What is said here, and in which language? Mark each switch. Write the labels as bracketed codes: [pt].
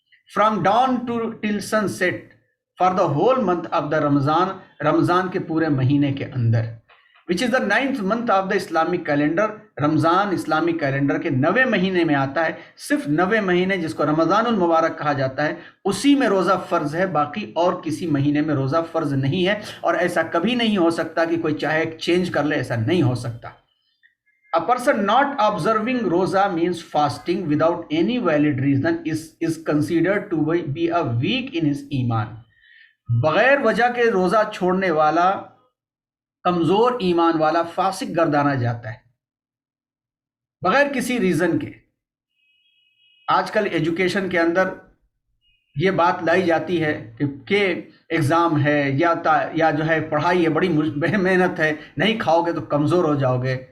[en] from dawn to till sunset for the whole month of the Ramzan, [hi] Ramzan के पूरे महीने के अंदर, [en] Which is the 9th month of the Islamic calendar. [hi] Ramzan Islamic calendar के 9वें महीने में आता है। सिर्फ 9वें महीने जिसको रमज़ानुल मुबारक कहा जाता है, उसी में रोज़ा फ़र्ज़ है, बाकी और किसी महीने में रोज़ा फ़र्ज़ नहीं है। और ऐसा कभी नहीं हो सकता कि कोई चाहे चेंज कर ले, ऐसा नहीं हो सकता। [en] A person not observing roza means fasting without any valid reason is considered to be a weak in his ईमान। [hi] बगैर वजह के रोज़ा छोड़ने वाला कमज़ोर ईमान वाला फासिक गर्दाना जाता है, बगैर किसी रीज़न के। आजकल एजुकेशन के अंदर ये बात लाई जाती है कि एग्ज़ाम है या जो है पढ़ाई है, बड़ी मेहनत है, नहीं खाओगे तो कमज़ोर हो जाओगे।